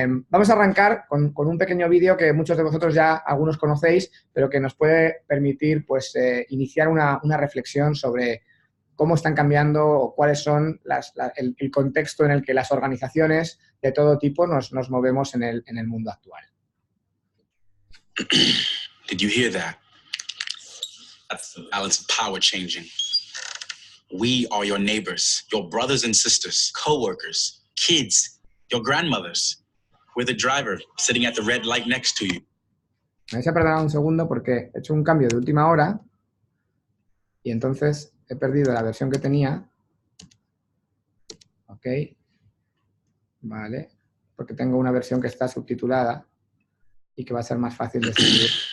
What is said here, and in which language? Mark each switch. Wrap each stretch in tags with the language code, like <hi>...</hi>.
<es>Vamos a arrancar con un pequeño vídeo que muchos de vosotros ya algunos conocéis, pero que nos puede permitir pues, iniciar una reflexión sobre cómo están cambiando o cuáles son el contexto en el que las organizaciones de todo tipo nos movemos en el mundo actual.</es> <en>Did you hear that? That's the balance of power changing. We are your neighbors, your brothers and sisters, co-workers, kids, your grandmothers. We're the driver sitting at the red light next to you.</en> <es>Me vais a perdonar un segundo porque he hecho un cambio de última hora y entonces he perdido la versión que tenía. Ok. Vale. Porque tengo una versión que está subtitulada y que va a ser más fácil de seguir.</es>